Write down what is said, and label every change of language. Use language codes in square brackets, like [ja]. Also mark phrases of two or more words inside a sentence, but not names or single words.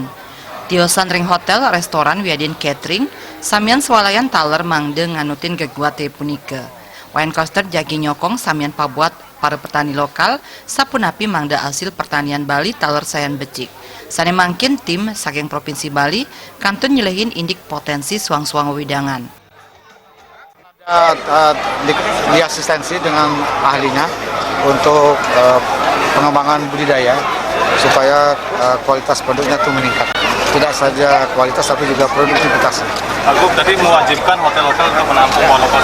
[ban] Tiosan ring hotel, restoran, wiadin catering, samian swalayan taler mangde nganutin geguate punike. Wayan Koster jagi nyokong samian pabuat para petani lokal, sapunapi mangde hasil pertanian Bali taler sayan becik. Sane mangkin tim saking Provinsi Bali, kantun nyelehin indik potensi suang-suang wewidangan. [id] Di asistensi dengan ahlinya untuk pengembangan budidaya supaya kualitas produknya itu meningkat. Tidak saja kualitas tapi juga produktivitasnya. Pergub tadi mewajibkan hotel-hotel untuk menampung buah lokal.